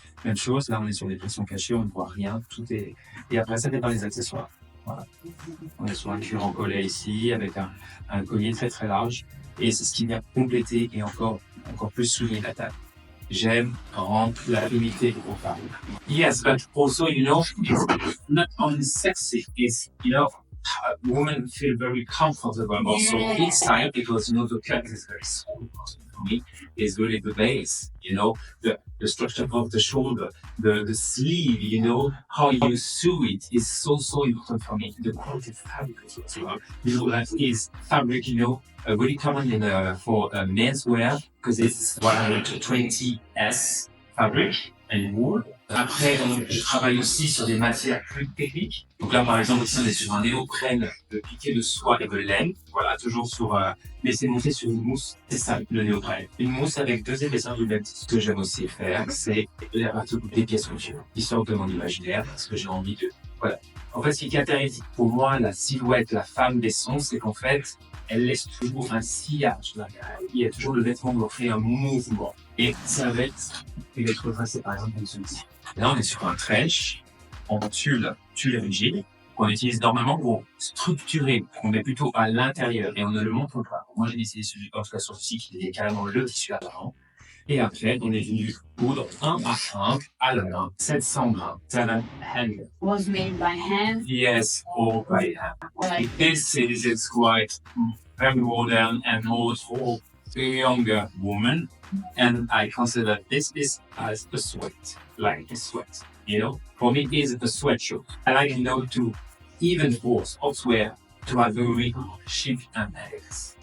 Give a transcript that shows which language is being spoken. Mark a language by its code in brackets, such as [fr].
[fr] Même chose, là, on est sur des pressions cachées, on ne voit rien, tout est... Et après, ça dépend des accessoires. Voilà. On est sur un cuir en collet ici, avec un collier très très large. Et c'est ce qui vient compléter et encore plus souligner la taille. J'aime rendre la unité aux femmes. [en] Yes, but also, it's not only sexy, it's, women feel very comfortable also inside because, the cut is very small for me. Is really the base, the structure of the shoulder, the sleeve, how you sew it is so important for me. The quality of fabric as well. That is fabric, really common for menswear because it's 120S fabric and wool. [fr] Après, je travaille aussi sur des matières plus techniques. Donc là, par exemple, ici, on est sur un néoprène de piqué de soie et de laine. Voilà, toujours sur... mais c'est monté sur une mousse. C'est ça, le néoprène. Une mousse avec 2 épaisseurs du même type. Ce que j'aime aussi faire, c'est des pièces couture. Qui sortent de mon imaginaire, parce que j'ai envie de... Voilà. En fait, ce qui caractérise pour moi la silhouette, la femme des sons, c'est qu'en fait, elle laisse toujours un sillage. Il y a toujours le vêtement qui crée un mouvement. Et ça va être retracé par exemple comme celui-ci. Là, on est sur un trench en tulle rigide qu'on utilise normalement pour structurer, qu'on met plutôt à l'intérieur et on ne le montre pas. Moi, j'ai décidé celui, en tout cas sur ce site, qui est carrément le tissu apparent. Et après, on est venu coudre un par un, à la main, 700 grains. [en] Hand. Was made by hand. Yes, all by hand. Like This is quite very modern and more for a younger woman. And I consider this is as a sweat, like a sweat. You know, for me, it is a sweatshirt. I like, to even for sportswear to have very chic and elegance.